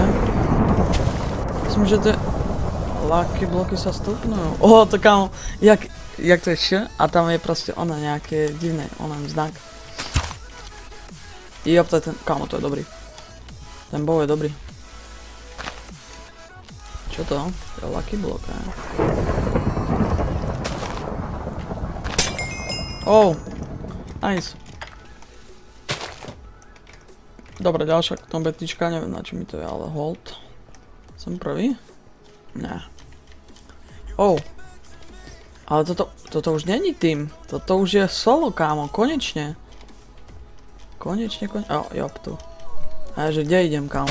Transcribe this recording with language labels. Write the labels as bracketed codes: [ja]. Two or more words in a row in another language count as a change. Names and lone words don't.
[sk] Myslím, že tie lucky bloky sa stupňujú. To kámo, jak to je š? A tam je proste ono nejaké divné, onen znak. Jo, to je ten, kámo, to je dobrý. Ten bow je dobrý. Čo to? To je [en] lucky block, [sk] ne? Nice. Dobre, ďalšia trompetička, neviem na čo mi to je, ale hold. Som prvý? Ne. Ale toto už není tým. Toto už je solo, kámo, konečne. Konečne. Jop, tu. A že kde idem, kámo?